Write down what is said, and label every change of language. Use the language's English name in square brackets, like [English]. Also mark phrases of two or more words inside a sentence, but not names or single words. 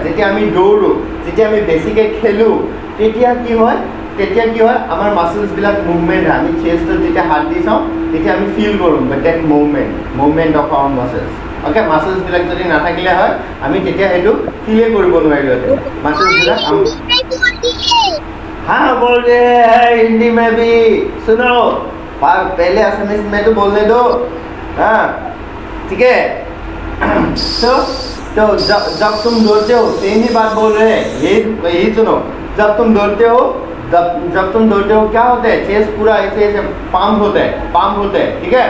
[Assamese] যেতিয়া আমি দৌৰোঁ, যেতিয়া আমি বেছিকৈ খেলোঁ, তেতিয়া কি হয়, আমাৰ মাছলছবিলাক মুভমেণ্ট হয়। আমি চেষ্টত যেতিয়া হাত দি চাওঁ, তেতিয়া আমি ফিল কৰোঁ [English] that movement of our muscles. [Assamese] অ'কে, মাছলছবিলাক যদি নাথাকিলে হয়, আমি তেতিয়া সেইটো ফিলেই কৰিব নোৱাৰিলোঁহেঁতেন মাছলছবিলাক। [Hindi] हाँ बोल रहे हैं हिंदी में भी, सुनो, पहले असमीज में तो बोलने दो, हाँ ठीक है? तो जब तुम दौड़ते हो, सेम ही बात बोल रहे हैं, यही सुनो, जब तुम दौड़ते हो क्या होता है, चेस्ट पूरा ऐसे पंप होता है, ठीक है?